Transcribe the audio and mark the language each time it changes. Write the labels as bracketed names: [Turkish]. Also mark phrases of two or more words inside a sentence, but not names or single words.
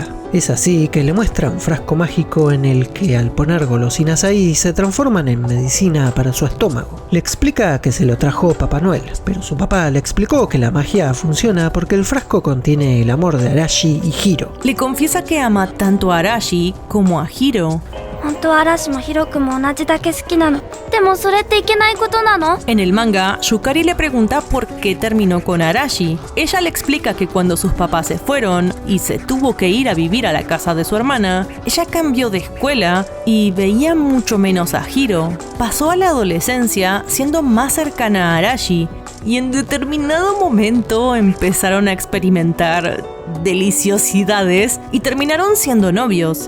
[Spanish] Es así que le muestra un frasco mágico en el que al poner golosinas ahí se transforman en medicina para su estómago. Le explica que se lo trajo Papá Noel, pero su papá le explicó que la magia funciona porque el frasco contiene el amor de Arashi y Hiro. Le confiesa que ama tanto a Arashi como a Hiro. [Japanese] 本当は嵐もヒロ君も同じだけ好きなの。でもそれっていけないことなの？ [Spanish] En el manga, Yukari le pregunta por qué terminó con Arashi. Ella le explica que cuando sus papás se fueron y se tuvo que ir a vivir a la casa de su hermana, ella cambió de escuela y veía mucho menos a Hiro. Pasó a la adolescencia siendo más cercana a Arashi y en determinado momento empezaron a experimentar deliciosidades y terminaron siendo novios.